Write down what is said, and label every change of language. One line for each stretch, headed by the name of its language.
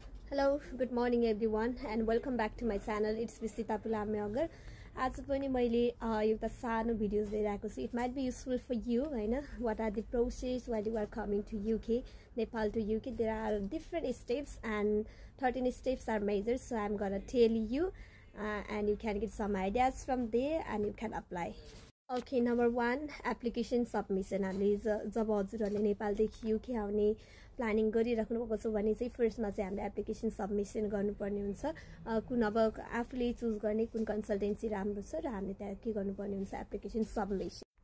English: Hello, good morning everyone and welcome back to my channel. It's Visita Pulame Agar.
Nepali: आज पनि मैले एउटा सानो भिडियोज लिइरहेको छु.
English: It might be useful for you, हैन? What are the process while you are coming to UK, Nepal to UK? There are different steps and 13 steps are major. So I'm gonna tell you and you can get some ideas from there and you can apply. Okay, number 1, application submission.
Nepali: Job हजुरहरुले नेपालदेखि UK आउने planning गरिराख्नु भएको छ भने चाहिँ फर्स्टमा चाहिँ हामीले application submission गर्नुपर्ने हुन्छ. कुन अब आफूले चुज गर्ने कुन कन्सल्टेन्सी राम्रो छ र हामीले त्यहाँ के गर्नुपर्ने हुन्छ एप्लिकेसन सबमिसन.